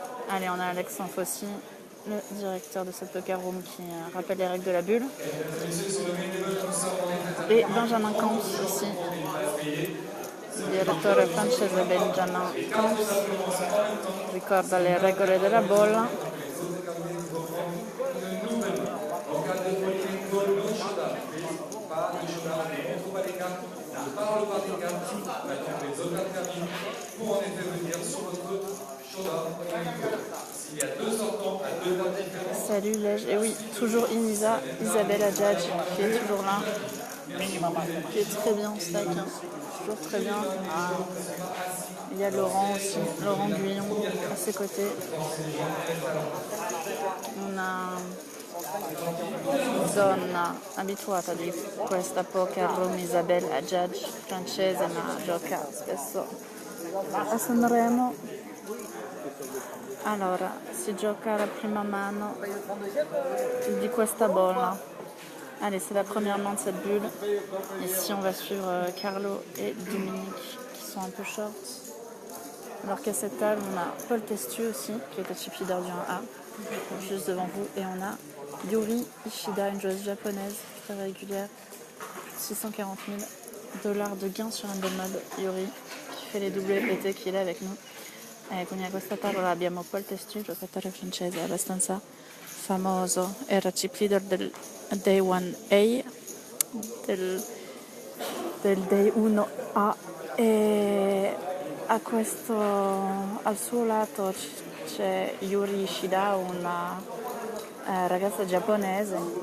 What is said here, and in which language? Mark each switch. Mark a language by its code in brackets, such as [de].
[fr] Allez, on a Alex Anfossi, le directeur de cette poker room, qui rappelle les règles de la bulle. Et Benjamin Camps aussi, [it] il direttore francese Benjamin Camps, ricorda le regole della bolla. [fr] Salut Lège, et oui, toujours Inisa, Isabelle Adjadj qui est toujours là, qui est très bien en stack, hein. Toujours très bien. Il y a Laurent aussi, Laurent Guyon à ses côtés. [it] On a zona abituata di questa poker room, Isabelle Adjadj, francese ma gioca spesso a Sanremo. Allora, si gioca la prima mano di questa bolla. [fr] Allez, c'est la première main de cette bulle. Ici, on va suivre Carlo et Dominique qui sont un peu short. Alors qu'à cette table, on a Paul Testu aussi, qui est le chip leader du 1A, juste devant vous. Et on a Yuri Ishida, une joueuse japonaise très régulière. 640 000 $ de gains sur un bon mode. Yuri, qui fait les doublés PT, qui est là avec nous. [it] Quindi a questa tavola abbiamo Paul Testu, giocatore francese abbastanza famoso, era chip leader del Day 1A, del Day 1A, e al suo lato c'è Yuri Ishida, una ragazza giapponese.